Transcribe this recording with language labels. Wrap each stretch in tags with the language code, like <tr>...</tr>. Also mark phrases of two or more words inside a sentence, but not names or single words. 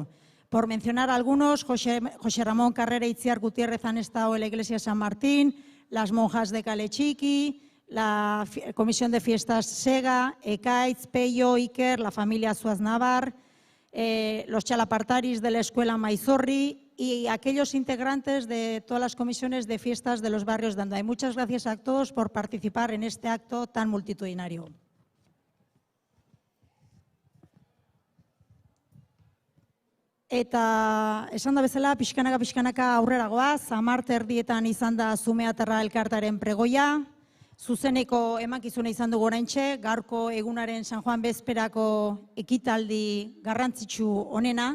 <es>Por mencionar algunos, José Ramón Carrera y Itziar Gutiérrez han estado en la iglesia de San Martín, las monjas de Calechiki, la Comisión de Fiestas Sega, Ekaitz, Peyo, Iker, la familia Zuaznavar, los chalapartaris de la Escuela Maizorri y aquellos integrantes de todas las comisiones de fiestas de los barrios de Andoain. Muchas gracias a todos por participar en este acto tan multitudinario.</es> <eu>Eta esan da bezala, pixkanaka aurrera goaz, 10:00 izan da Zumeatarra elkartaren pregoia. Zuzeneko emankizuna izan dugu oraintxe, gaurko egunaren San Juan bezperako ekitaldi garrantzitsu honena.</eu>